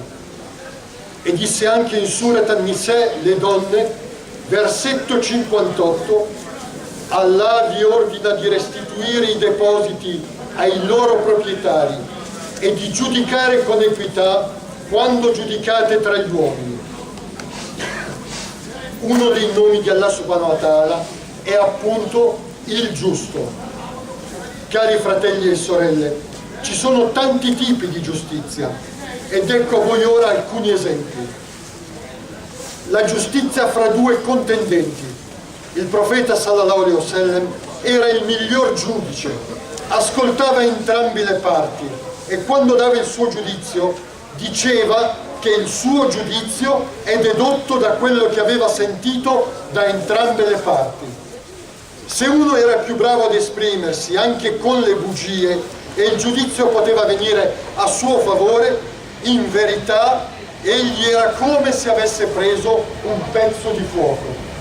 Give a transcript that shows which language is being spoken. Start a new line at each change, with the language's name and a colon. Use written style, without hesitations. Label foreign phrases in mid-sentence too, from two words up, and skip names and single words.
Italian: E disse anche in Surat An-Nisa, le donne, versetto 58, Allah vi ordina di restituire i depositi ai loro proprietari e di giudicare con equità quando giudicate tra gli uomini. Uno dei nomi di Allah
Arabic: سبحانه وتعالى
Italian: è appunto il giusto. Cari fratelli e sorelle, ci sono tanti tipi di giustizia ed ecco a voi ora alcuni esempi. La giustizia fra due contendenti. Il profeta
Arabic: صلى الله عليه وسلم
Italian: era il miglior giudice, ascoltava entrambe le parti e quando dava il suo giudizio diceva che il suo giudizio è dedotto da quello che aveva sentito da entrambe le parti. Se uno era più bravo ad esprimersi anche con le bugie e il giudizio poteva venire a suo favore, in verità egli era come se avesse preso un pezzo di fuoco.